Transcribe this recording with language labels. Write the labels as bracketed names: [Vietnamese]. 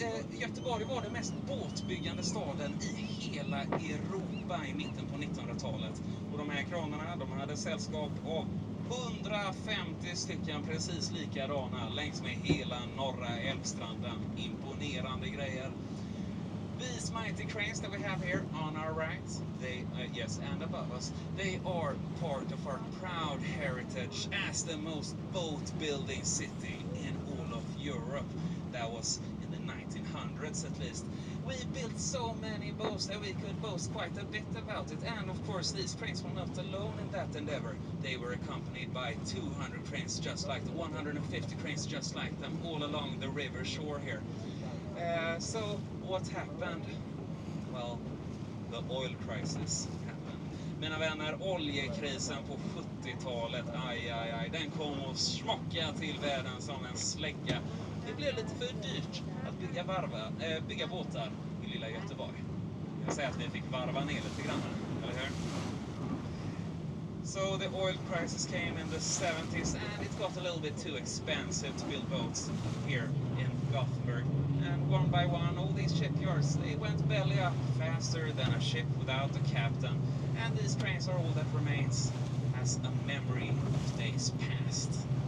[Swedish] Göteborg var den mest båtbyggande staden i hela Europa i mitten på 1900-talet. Och de här kranarna, de hade sällskap av 150 stycken precis likadana längs med hela norra älvstranden. Imponerande grejer. [English] These mighty cranes that we have here on our right, they, yes, and above us, they are part of our proud heritage as the most boat-building city in all of Europe. That was in the 1900s. 1800s at least. We built so many boats that we could boast quite a bit about it. And of course, these cranes were not alone in that endeavor. They were accompanied by 200 cranes just like them, 150 cranes just like them, all along the river shore here. So what happened? Well, the oil crisis happened. [Swedish] Mina vänner, oljekrisen på 70-talet, aj, den kom och smocka till världen som en slägga. Det blev lite för dyrt att bygga båtar i lilla Göteborg. Jag säger att vi fick varva ner lite grann, eller hur? [English] So the oil crisis came in the 70s and it got a little bit too expensive to build boats here in Gothenburg. And one by one, all these shipyards, they went belly up faster than a ship without a captain. And these cranes are all that remains as a memory of days past.